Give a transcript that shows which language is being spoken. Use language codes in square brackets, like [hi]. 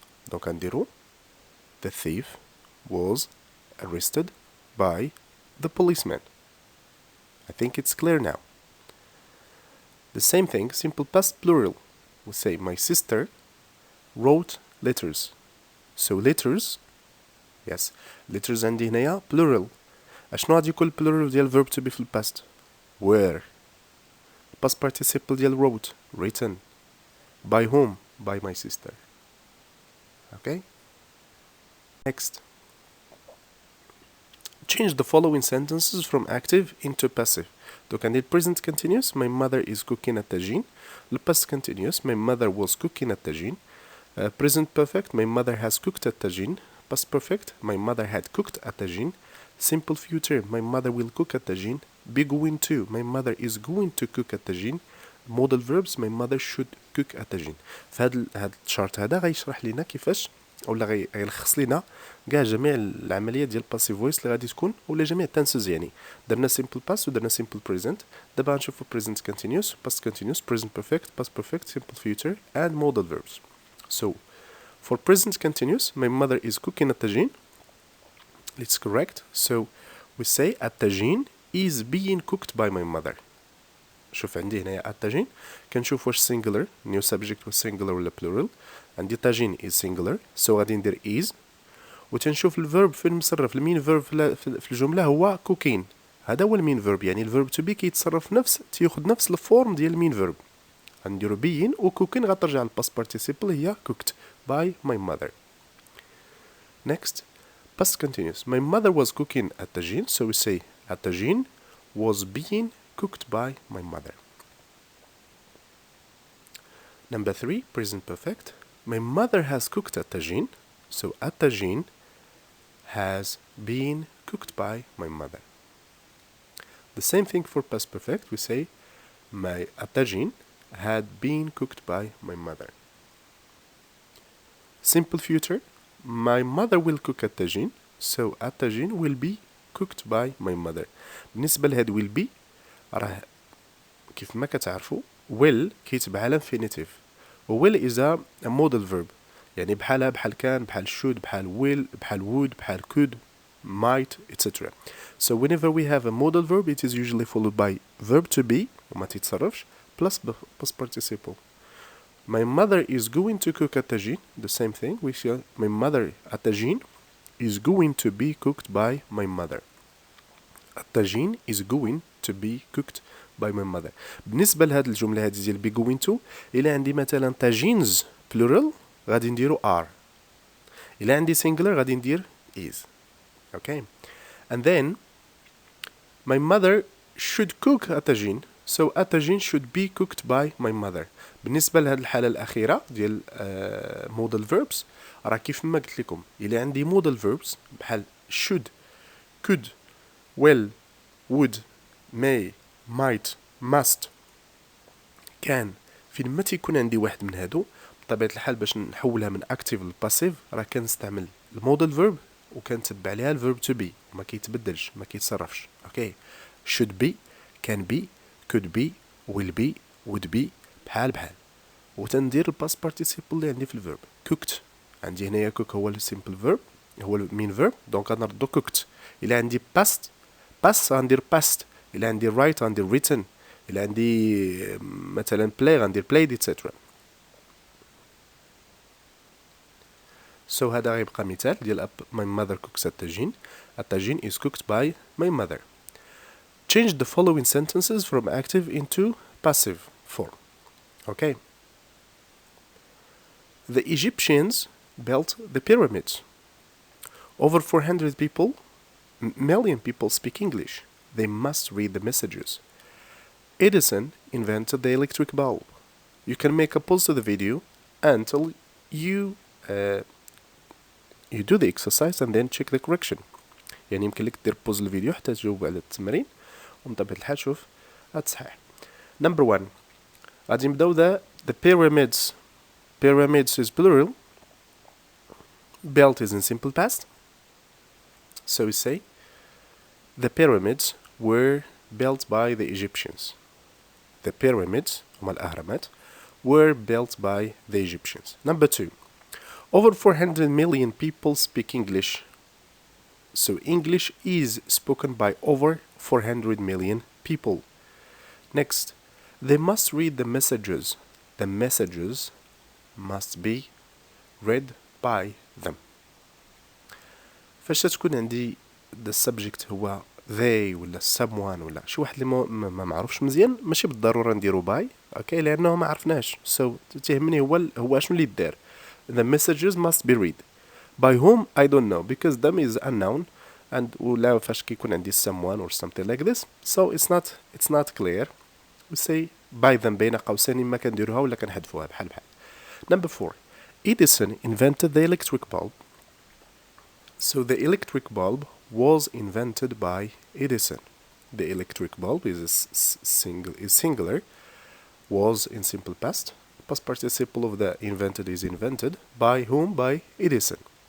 [en] Donc [ar] نديرو [en] the thief was arrested by the policeman. I think it's clear now. The same thing, simple past plural. We say my sister wrote letters. So letters, yes, letters [ar] عندي هنايا [en] plural. [ar] اشنو غادي يكون plural ديال verb to be في الباست؟ where. [en] Past participle [ar] ديال [en] wrote, written. By whom? By my sister. Okay? Next. Change the following sentences from active into passive. Donc عندي present continuous, my mother is cooking a tagine. Le past continuous, my mother was cooking a tagine. Present perfect, my mother has cooked a tagine. Past perfect, my mother had cooked a tagine. Simple future, my mother will cook a tagine. Be going to, my mother is going to cook a tagine. Modal verbs, my mother should cook a tagine. [ar] فهاد الشارت هذا غيشرح لنا كيفاش ولا غيلخص لنا كاع جميع العمليات ديال الباسيف فويس اللي غادي تكون ولا جميع التنسز يعني درنا simple past ودرنا simple present. دابا غنشوفو [en] present continuous, past continuous, present perfect, past perfect, simple future and modal verbs. So for present continuous, my mother is cooking a tagine. It's correct. So we say a tagine is being cooked by my mother. [ar] شوف عندي هنايا التاجين كنشوف واش singular [en] new subject was singular [ar] ولا plural. عندي تاجين is singular so غادي ندير is وتنشوف الفيرب فين مصرف. المين فيرب في الجملة هو cooking. هذا هو المين فيرب يعني الفيرب to be كيتصرف تياخذ نفس الفورم ديال المين فيرب. غنديرو [en] being و cooking [ar] غترجع للباست [en] participle هي cooked by my mother. Next, past continuous. My mother was cooking a tagine so we say a tagine was being cooked by my mother. Number 3, present perfect. My mother has cooked a tagine, so a tagine has been cooked by my mother. The same thing for past perfect. We say a tagine had been cooked by my mother. Simple future. My mother will cook a tagine, so a tagine will be cooked by my mother. [ar] بالنسبة لهاد will be راه كيف ما كتعرفوا will كيتبع على infinitive و [en] will is a modal verb [ar] يعني بحالها بحال كان بحال should بحال will بحال would بحال could might etc. [en] So whenever we have a modal verb it is usually followed by verb to be [ar] وما تتصرفش [en] plus past participle. My mother is going to cook a tagine. The same thing we say my mother a tagine is going to be cooked by my mother. A tagine is going to be cooked by my mother. [ar] بالنسبة لهاد الجملة هادي ديال be going to إلا عندي مثلا tagines plural غادي نديرو are. إلا عندي singular غادي ندير is. [en] Okay. And then my mother should cook a tagine. So a tagine should be cooked by my mother. [ar] بالنسبة لهاد الحالة الأخيرة ديال modal verbs راه كيف ما قلت لكم إلا عندي modal verbs بحال [en] should, could, will, would, may, might, must, كان. [ar] فين ما تيكون عندي واحد من هادو بطبيعة الحال باش نحولها من active للباسيف راه كنستعمل الموديل فيرب وكنتبع عليها الفيرب to be وما كيتبدلش ما كيتصرفش. اوكي [en] should be, can be, could be, will be, would be [ar] بحال وتندير الباست بارتيسيبل اللي عندي في الفيرب. cooked عندي هنايا cook هو السيمبل فيرب هو المين فيرب دونك غنردو cooked. إلا عندي past غندير past. إلا عندي write غندير written. إلا عندي مثلا play غندير played etc. So هذا غيبقى مثال ديال [en] my mother cooks [ar] الطاجين. [en] الطاجين is cooked by my mother. Change the following sentences from active into passive form. Okay. The Egyptians built the pyramids. Over 400 people, million people speak English. They must read the messages. Edison invented the electric bulb. You can make a pause to the video until you do the exercise and then check the correction. [ar] يعني يمكن لك دير بوز الفيديو حتى تجاوب على التمرين ومن طبيعة الحال شوف هتصحيح. [en] Number 1 [ar] غادي نبداو [en] the pyramids. Pyramids is plural. Built is in simple past. So we say the pyramids were built by the Egyptians. The pyramids [ar] هما الأهرامات [en] were built by the Egyptians. Number 2 over 400 million people speak English. So English is spoken by over 400 million people. Next, they must read the messages. The messages must be read by them. [ar] فاش تكون عندي the subject هو they ولا someone ولا شي واحد اللي ما معروفش مزيان ماشي بالضرورة نديرو باي اوكي لأنه ما عرفناش. so تهمني هو شنو اللي دار. [en] The messages must be read. By whom? I don't know because them is unknown and [ar] ولا فاش كيكون عندي [en] someone or something like this so it's not clear. We say by them [ar] بين قوسين ما كنديروها ولا كنحذفوها بحال. [en] Number 4 Edison invented the electric bulb. So the electric bulb was invented by Edison. The electric bulb is singular, was in simple past. Past participle of the invented is invented. By whom? By Edison.